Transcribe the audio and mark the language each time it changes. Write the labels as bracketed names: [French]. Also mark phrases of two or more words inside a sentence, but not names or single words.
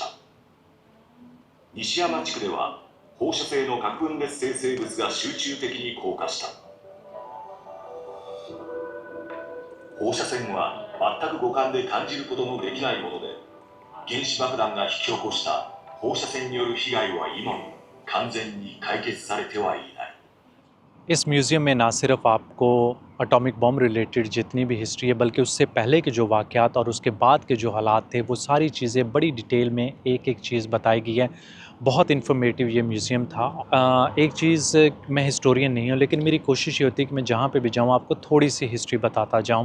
[Japanese] 西山地区では放射性の核分裂生成物が集中的に降下した。放射線は全く五感で感じることのできないもので、原子爆弾が引き起こした放射線による被害は今も完全に解決されてはいない。 [Hindi] इस म्यूज़ियम में ना सिर्फ आपको [English] atomic bomb related [Hindi] जितनी भी हिस्ट्री है, बल्कि उससे पहले के जो वाक़यात और उसके बाद के जो हालात थे, वो सारी चीज़ें बड़ी डिटेल में एक एक चीज़ बताई गई है। बहुत इन्फॉर्मेटिव ये म्यूज़ियम था। एक चीज़, मैं हिस्टोरियन नहीं हूँ, लेकिन मेरी कोशिश ये होती है कि मैं जहाँ पे भी जाऊँ आपको थोड़ी सी हिस्ट्री बताता जाऊँ।